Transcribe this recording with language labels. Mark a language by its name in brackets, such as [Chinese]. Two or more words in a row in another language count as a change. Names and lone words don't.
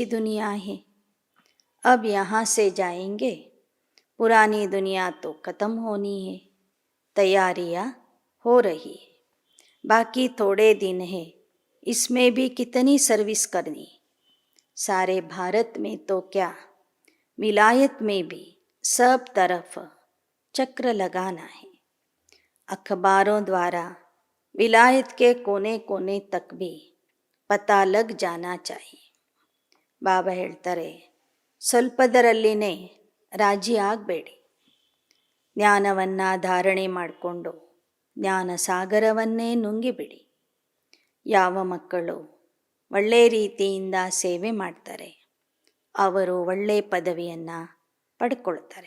[Hindi] दुनिया है, अब यहाँ से जाएंगे, पुरानी दुनिया तो ख़त्म होनी है, तैयारियाँ हो रही है, बाकी थोड़े दिन है, इसमें भी कितनी सर्विस करनी, सारे भारत में तो क्या विलायत में भी सब तरफ चक्र लगाना है, अखबारों द्वारा विलायत के कोने कोने तक भी पता लग जाना चाहिए. [Kannada] ಬಾಬಾ ಹೇಳ್ತಾರೆ, ಸ್ವಲ್ಪದರಲ್ಲಿನೇ ರಾಜಿ ಆಗಬೇಡಿ. ಜ್ಞಾನವನ್ನು ಧಾರಣೆ ಮಾಡಿಕೊಂಡು ಜ್ಞಾನ ಸಾಗರವನ್ನೇ ನುಂಗಿಬಿಡಿ. ಯಾವ ಮಕ್ಕಳು ಒಳ್ಳೆಯ ರೀತಿಯಿಂದ ಸೇವೆ ಮಾಡ್ತಾರೆ ಅವರು ಒಳ್ಳೆಯ ಪದವಿಯನ್ನು ಪಡ್ಕೊಳ್ತಾರೆ.